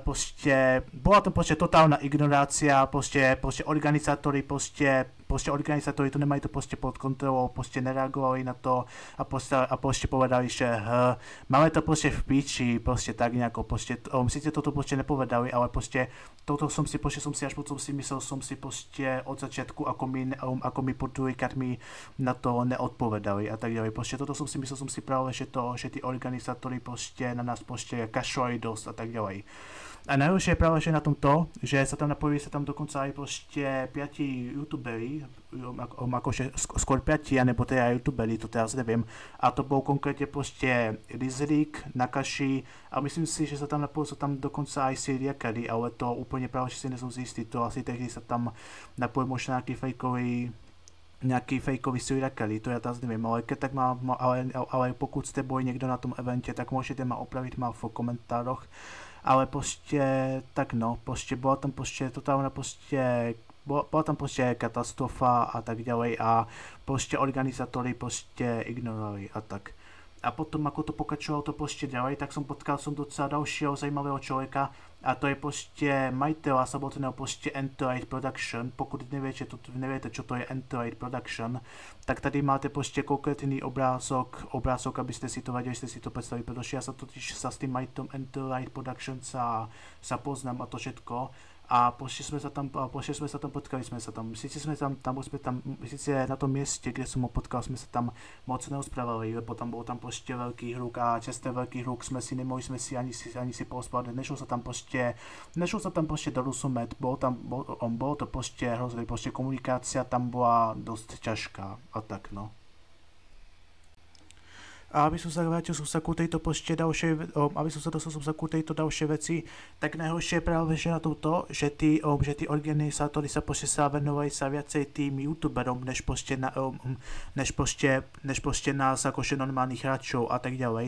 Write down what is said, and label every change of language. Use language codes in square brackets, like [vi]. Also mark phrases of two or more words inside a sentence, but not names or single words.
[sk] prostě byla to prostě totálna ignorácia, prostě organizátory organizátory to nemají to prostě pod kontrolou, prostě nereagovali na to a prostě povedali, že máme to prostě v píči, prostě tak nějako, prostě sice toto prostě nepovedali, ale prostě toto som si až potom si myslel som si prostě od začátku, ako mi pod druhýkrát na to neodpovedali a tak ďalej. Prostě toto myslel som si právě, že ty organizátory prostě na nás prostě kašlali dost a tak ďalej. A najhoršie je práve, že na tom to, že sa tam napojili dokonca aj prostě 5 youtuberi, akože skôr 5, anebo teda youtuberi, to teraz neviem. A to bol konkrétne prostě Rizlik, Nakashi a myslím si, že sa tam napojili dokonca aj Syriakady, ale to úplne práve, že si nesom zistý, to asi tehdy sa tam napojili možná nejaký fejkový Syriakady, to ja teraz neviem, ale keď tak ale pokud ste boli niekto na tom evente, tak môžete ma opraviť v komentároch. Ale prostě tak no, prostě byla tam prostě totálna prostě, byla tam prostě katastrofa a tak ďalej a prostě organizátory prostě ignorovali a tak. [cs] A potom, [sk] ako to pokračovalo to prostě ďalej, [cs] tak potkal som docela dalšího zajímavého člověka a to je prostě majitel samotného prostě Entourage Production. [sk] Pokud neviete, čo to je Entourage Production, [cs] tak tady máte prostě konkrétní obrázok, [sk] abyste si to vedeli, [cs] jste si to představili, protože [sk] ja sa totiž s tým majiteľom Entourage Production sa poznám a to všetko. [cs] A prostě jsme se tam potkali, sice na tom městě, kde jsem ho potkal, jsme se tam moc neospravali, lebo tam byl tam prostě velký hluk a časté velký hluk nemohli jsme si ani si pospat, nešlo se tam prostě dorozumět, bylo to prostě hrozné, [sk] prostě komunikácia tam byla dost ťažká a tak no. A aby som sa vrátil ku tejto prostě dalšie veci, tak najhoršie je práve že na tom to, že tí organizátori sa venovali sa viacej tým youtuberom, než prostě nás akože normálnych hráčov a tak ďalej.